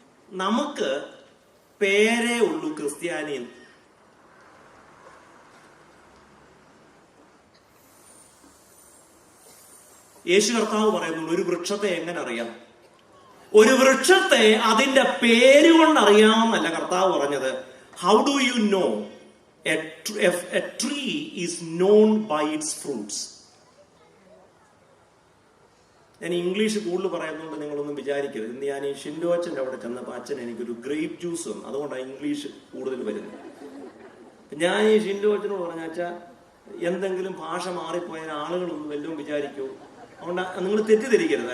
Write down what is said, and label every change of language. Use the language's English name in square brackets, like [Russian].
[Malayalam] നമുക്ക് പേരേ ഉള്ളൂ ക്രിസ്ത്യാനിയിൽ. യേശു കർത്താവ് പറയുന്നുള്ളൂ, ഒരു വൃക്ഷത്തെ എങ്ങനെ അറിയാം? ഒരു വൃക്ഷത്തെ അതിന്റെ പേര് കൊണ്ട് അറിയാമെന്നല്ല കർത്താവ് പറഞ്ഞത്. [English] How do you know? A tree is known by its fruits. [Malayalam] ഞാൻ ഇംഗ്ലീഷ് കൂടുതൽ പറയുന്നുണ്ട്, നിങ്ങളൊന്നും വിചാരിക്കരുത്. ഇന്ന് ഞാൻ ഈ ഷിൻഡോ അച്ഛൻ്റെ അവിടെ ചെന്നപ്പോൾ അച്ഛൻ എനിക്കൊരു ഗ്രേപ്പ് ജ്യൂസ് വന്നു, അതുകൊണ്ടാണ് ഇംഗ്ലീഷ് കൂടുതൽ വരുന്നത്. ഞാൻ ഈ ഷിൻഡോ അച്ഛനോട് പറഞ്ഞ അച്ഛാ, എന്തെങ്കിലും ഭാഷ മാറിപ്പോയാൽ ആളുകളൊന്നും വല്ലതും വിചാരിക്കൂ, അതുകൊണ്ട് നിങ്ങൾ തെറ്റിദ്ധരിക്കരുത്.